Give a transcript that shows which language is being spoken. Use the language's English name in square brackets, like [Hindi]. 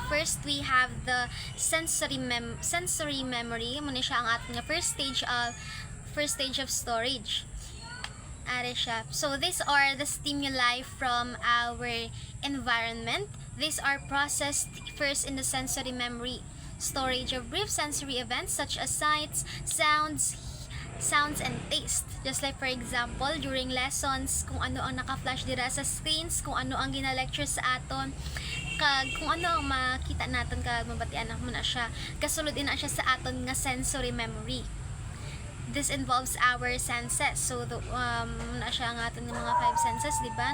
[English] First, we have the sensory memory. [Hiligaynon] Muna siya ang aton nga [English] first stage of storage. [Hiligaynon] Are siya. [English] So these are the stimuli from our environment. These are processed first in the sensory memory. Storage of brief sensory events such as sights, sounds and taste. Just like for example, during lessons, [Hiligaynon] kung ano ang naka-flash dira sa screens, kung ano ang gina-lecture sa aton, kag kung ano ang makita naton kag mabatian mo na siya, kasulod ina siya sa aton nga sensory memory. [English] This involves our senses. [Hiligaynon] So na siya ang aton nga mga 5 senses, di ba?